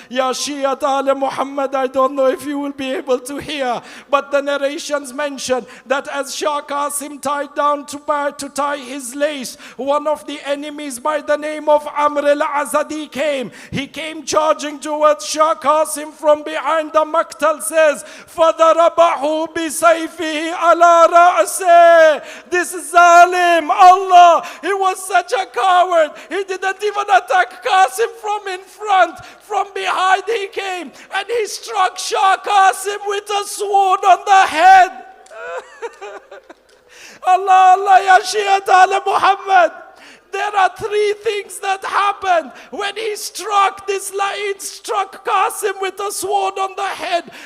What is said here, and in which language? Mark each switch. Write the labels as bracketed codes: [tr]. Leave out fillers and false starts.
[ar] Ya Shiyat ala Muhammad, [en] I don't know if you will be able to hear, but the narrations mention that as Shah Qasim tied down to tie his lace, one of the enemies by the name of Amr al-Azadi came. He came charging towards Shah Qasim from behind. The Maqtal says, [ar] فَضَرَبَهُ بِسَيْفِهِ عَلَى رَأْسِهِ. [en] This Zalim, Allah, he was such a coward. He didn't even attack Qasim from in front. From behind he came and he struck Shah Qasim with a sword on the head. Allah, Allah, [ar] Ya Shiyat ala Muhammad. [en] There are three things that happened when he struck this lion, struck Qasim with a sword on the head.